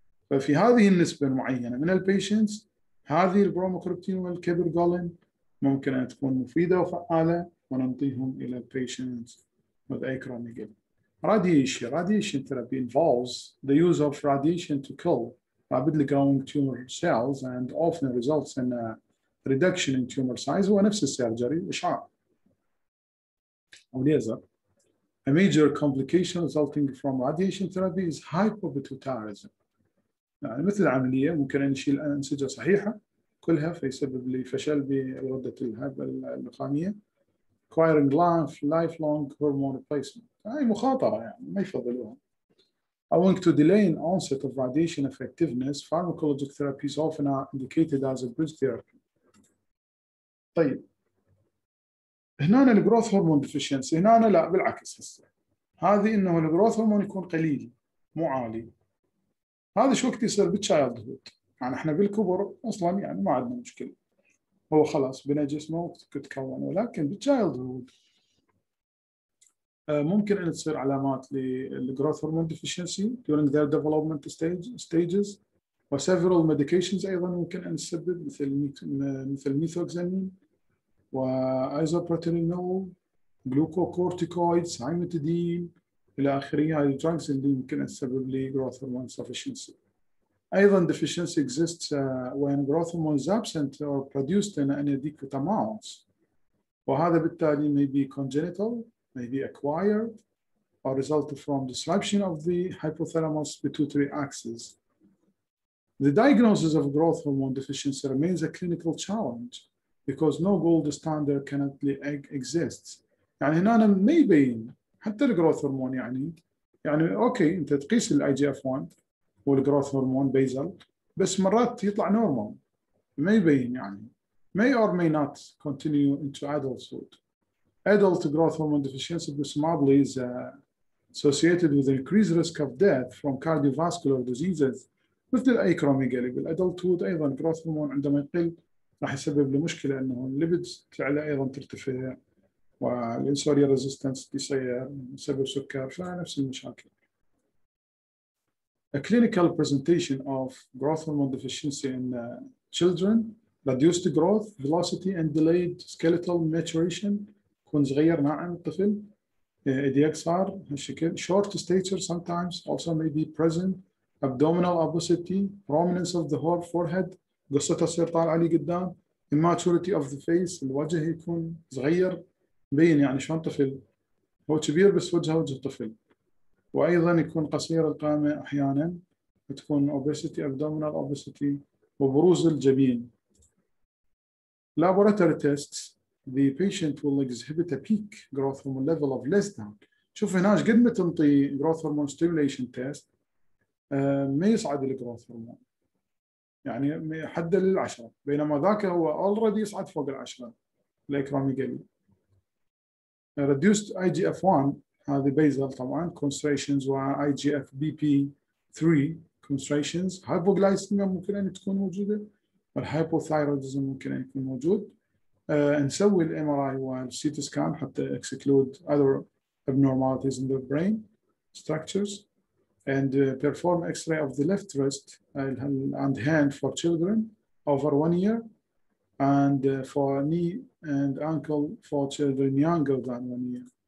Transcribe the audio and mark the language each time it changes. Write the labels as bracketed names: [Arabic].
[Arabic] ففي هذه النسبة المعينة من البيشنتس هذه البروموكريبتين والكيبرغولين ممكن أن تكون مفيدة وفعالة وننطيهم إلى البيشنتس [English] with acromegaly. Radiation therapy involves the use of radiation to kill rapidly growing tumor cells and often results in a reduction in tumor size. [Arabic] هو نفس السيرجري إشعاع أو ليزر. [English] A major complication resulting from radiation therapy is hypopituitarism. [Arabic] يعني مثل العملية ممكن أن نشيل أنسجة صحيحة كلها فيسبب لي فشل بغدة اللحامية. [English] Requiring lifelong hormone replacement. [Arabic] هاي مخاطرة يعني ما يفضلوها. [English] Owing to delay in onset of radiation effectiveness, pharmacologic therapies often are indicated as a bridge therapy. [Arabic] طيب هنا الجروث هرمون ديفيشنسي، هنا لا بالعكس هسه هذه انه الجروث هرمون يكون قليل مو عالي. هذا شو وقت يصير بالتشايلد هود، يعني احنا بالكبر اصلا يعني ما عندنا مشكله، هو خلاص بنى جسمه تتكون، ولكن بالتشايلد هود ممكن ان تصير علامات للجروث هرمون ديفيشنسي [English] during their development stages، [Arabic] و [English] several medications [Arabic] ايضا ممكن ان تسبب مثل ميثوكسامين وايزوبروتينول، جلوكوكورتيكويدز، هايمتيدين الى اخره. هاي الدراجز اللي يمكن ان تسبب لي جروث هرمون insufficiency. أيضا [English] deficiency exists when growth hormone is absent or produced in inadequate amounts. [Arabic] وهذا بالتالي [English] may be congenital, may be acquired, or result from disruption of the hypothalamus pituitary axis. The diagnosis of growth hormone deficiency remains a clinical challenge because no gold standard currently exists. [Arabic] يعني هنا ما يبين حتى الجروث هرمون يعني اوكي انت تقيس الاي جي اف 1 والجروث هرمون بيزل بس مرات يطلع نورمال ما يبين يعني [English] may or may not continue into adulthood. Adult growth hormone deficiency presumably is associated with increased risk of death from cardiovascular diseases [Arabic] مثل الأيكروميجالي. بالأدلتود أيضا growth هرمون عندما يقل راح يسبب له مشكلة أنه الليبيدز تعلى أيضا ترتفع والإنسولين ريزيستنس يصير يسبب سكر فنفس المشاكل. [English] A clinical presentation of growth hormone deficiency in children, reduced growth, velocity and delayed skeletal maturation [Arabic] يكون صغير ناعم الطفل إيديك صار هالشكل. [English] Short stature sometimes also may be present. Abdominal obesity, prominence of the whole forehead [Arabic] قصتها تصير طالعة علي قدام. [English] Immaturity of the face [Arabic] الوجه يكون صغير مبين يعني شلون طفل هو كبير بس وجهه وجه طفل. وأيضا يكون قصير القامة أحيانا تكون [English] obesity, abdominal obesity [Arabic] وبروز الجبين. [English] Laboratory tests, the patient will exhibit a peak growth hormone level of less than. [Arabic] شوف هنا قد ما تنطي [English] growth hormone stimulation test [Arabic] ما يصعد الجروث هرمون يعني حد لل10 بينما ذاك هو already يصعد فوق ال10 الإكراميجالي. [English] reduced IGF-1 [Arabic] هذه بيزل طبعا [English] concentrations و IGF-BP3 concentrations. [Arabic] hypoglycemia ممكن أن تكون موجودة والhypothyroidism ممكن أن يكون موجود. نسوي ال MRI وال CT scan حتى [English] exclude other abnormalities in the brain structures and perform X-ray of the left wrist and hand for children over 1 year and for knee and ankle for children younger than 1 year.